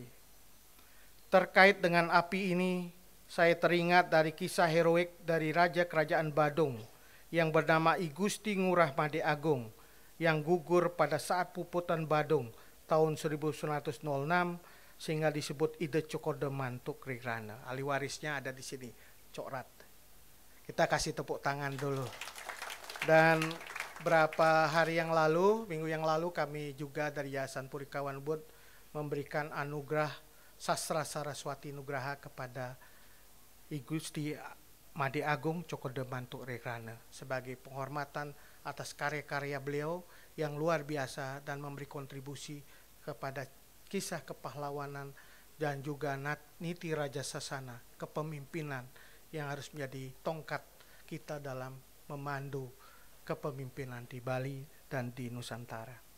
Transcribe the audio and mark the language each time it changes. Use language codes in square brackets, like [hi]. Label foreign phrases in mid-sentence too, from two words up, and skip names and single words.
[id] Terkait dengan api ini, saya teringat dari kisah heroik dari Raja Kerajaan Badung yang bernama I Gusti Ngurah Made Agung yang gugur pada saat puputan Badung tahun 1906 sehingga disebut Ide Cokode Mantuk Rigrana. Ahli warisnya ada di sini, Cok Rat. Kita kasih tepuk tangan dulu. Dan berapa hari yang lalu, minggu yang lalu kami juga dari Yayasan Puri Kawan Ubud memberikan anugerah Sastra Saraswati Nugraha kepada I Gusti Made Agung Cokode Mantuk Rigrana sebagai penghormatan atas karya-karya beliau yang luar biasa dan memberi kontribusi kepada kisah kepahlawanan dan juga niti Raja Sasana, kepemimpinan yang harus menjadi tongkat kita dalam memandu kepemimpinan di Bali dan di Nusantara.